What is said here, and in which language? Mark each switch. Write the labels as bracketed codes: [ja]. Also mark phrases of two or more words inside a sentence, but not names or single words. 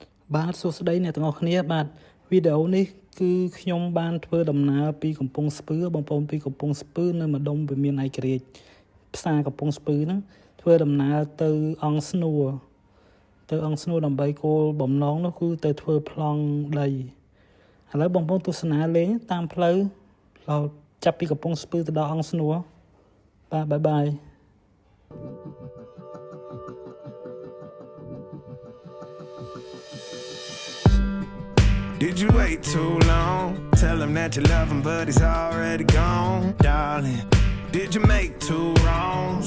[km] បាទសួស្តីអ្នកទាំងអស់គ្នាបាទវីដេអូនេះគឺខ្ញុំបានធ្វើដំណើរពីកំពង់ស្ពឺបងប្អូនពីកំពង់ស្ពឺនៅម្ដុំវិមានឯករាជ្យផ្សារកំពង់ស្ពឺហ្នឹងធ្វើដំណើរទៅអង្គស្នួរដើម្បីគោលបំណងនោះគឺទៅធ្វើប្លង់ដីឥឡូវបងប្អូនទស្សនាលេងតាមផ្លូវចាប់ពីកំពង់ស្ពឺទៅដល់អង្គស្នួរបាទបាយបាយ [en] Did you wait too long? Tell him that you love him, but he's already gone, darling. Did you make two wrongs?